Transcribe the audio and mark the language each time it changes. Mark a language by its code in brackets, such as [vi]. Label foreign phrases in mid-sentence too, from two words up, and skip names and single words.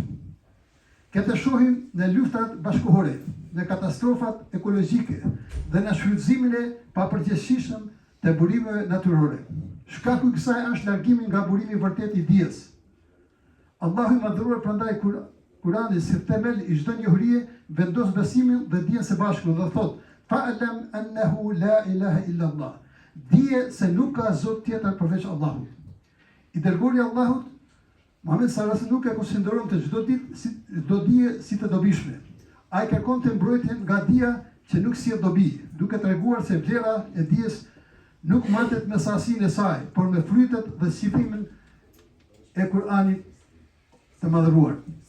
[sq] Këtë shohim në luftrat bashkëkohore, në katastrofat ekologjike dhe në shfrytëzimin e papërgjegjësishëm të burimeve natyrore. Shkaku i kësaj është largimi nga burimi i vërtet i dijes. Allahu i madhruar prandaj Kurani si themel i çdo njohurie vendos besimin dhe dijen së bashku dhe thot: [ar] فاعلم أنه لا إله إلا الله. [sq] Dije se nuk ka zot tjetër përveç Allahut. I dërguari i Allahut Muhammed [ar] صلى الله عليه وسلم [sq] nuk e konsideron të çdo dije si të dobishme. Ai kërkonte mbrojtjen nga dija që nuk sjell dobi, duke treguar se vlera e dijes nuk matet me sasinë e saj, por me frytet dhe shqipimin e Kur'anit të madhëruar.